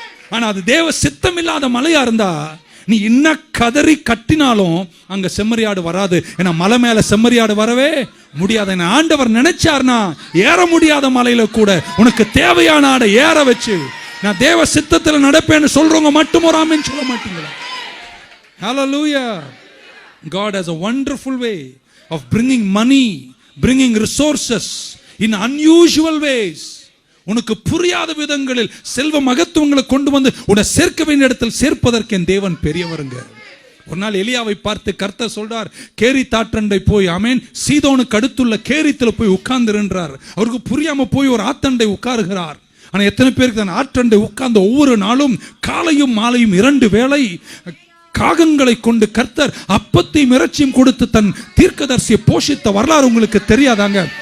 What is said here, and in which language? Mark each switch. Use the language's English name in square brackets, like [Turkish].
[Tamil] ஆனா அது தேவ சித்தம் இல்லாத மலையா இருந்தா நீ இன்ன கதறி கட்டினாலும் அங்க செம்மறியாடு வராது. ஏன்னா மலை மேல செம்மறியாடு வரவே முடியாது. ஆண்டவர் நினைச்சார்னா ஏற முடியாத மலையில கூட உனக்கு தேவையான ஆடை ஏற வச்சு நான் தேவ சித்தத்தில் நடப்பேன்னு சொல்றவங்க மட்டும் ஒரு ஆமென் சொல்ல மாட்டீங்களா? ஹல்லேலூயா. [English] God has a wonderful way of bringing money, bringing resources in unusual ways. [Tamil] உனக்கு புரியாத விதங்களில் செல்வ மகத்துவங்களை கொண்டு வந்து உன்னை சேர்க்க வேண்டிய இடத்தில் சேர்ப்பதற்கு என் தேவன் பெரியவருங்க. ஒரு நாள் எலியாவை பார்த்து கர்த்தர் சொல்றார், கேரி தாற்றண்டை போய், ஆமென், சீதோனுக்கு அடுத்துள்ள கேரித்துல போய் உட்கார்ந்துருன்றார். அவருக்கு புரியாம போய் ஒரு ஆத்தண்டை உட்காருகிறார். ஆனா எத்தனை பேருக்கு தான் ஆற்றண்டை உட்கார்ந்த ஒவ்வொரு நாளும் காலையும் மாலையும் 2 வேளை காகங்களை கொண்டு கர்த்தர் அப்பத்தையும் இறைச்சியும் கொடுத்து தன் தீர்க்கதரிசியை போஷித்த வரலாறு உங்களுக்கு தெரியாதாங்க?